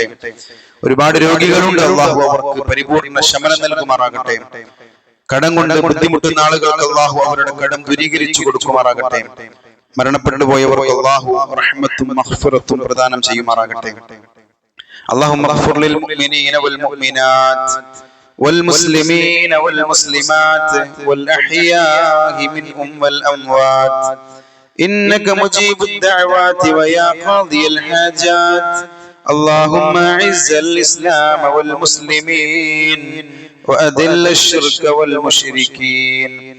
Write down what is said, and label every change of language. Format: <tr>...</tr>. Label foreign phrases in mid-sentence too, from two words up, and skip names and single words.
<ml>ഒരുപാട് രോഗികളുണ്ട്, അല്ലാഹു അവർക്ക് പരിപൂർണ്ണ ശമനം നൽകുമാറാകട്ടെ. കടം കൊണ്ട് ബുദ്ധിമുട്ടുന്ന ആളുകൾക്ക് അല്ലാഹു അവരുടെ കടം ദൂരീകരിച്ചു കൊടുക്കുമാറാകട്ടെ. മരണപ്പെട്ടു പോയവർക്ക് അല്ലാഹു റഹ്മത്തും മഗ്ഫിറത്തും പ്രദാനം ചെയ്യുമാറാകട്ടെ.</ml> <ar>اللهم اغفر للمؤمنين والمؤمنات والمسلمين والمسلمات والأحياء منهم والأموات إنك مجيب الدعوات ويا قاضي الحاجات اللهم أعز الإسلام والمسلمين وأذل الشرك والمشركين</ar>